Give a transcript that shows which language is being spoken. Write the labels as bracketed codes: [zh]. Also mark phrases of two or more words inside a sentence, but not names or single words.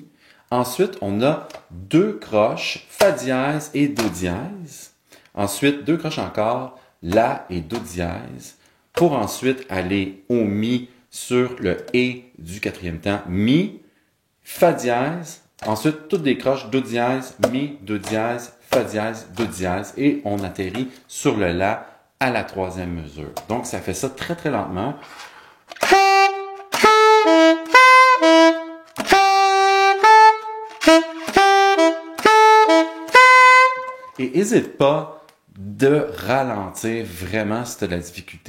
[fr] Ensuite, on a 2 croches, Fa dièse et Do dièse. Ensuite, 2 croches encore, La et Do dièse. Pour ensuite aller au Mi sur le Et du 4e temps. Mi, Fa dièse. Ensuite, toutes les croches, Do dièse, Mi, Do dièse, Fa dièse, Do dièse. Et on atterrit sur le La à la 3e mesure. Donc, ça fait ça très, très lentement. Et n'hésite pas de ralentir vraiment si tu as de la difficulté.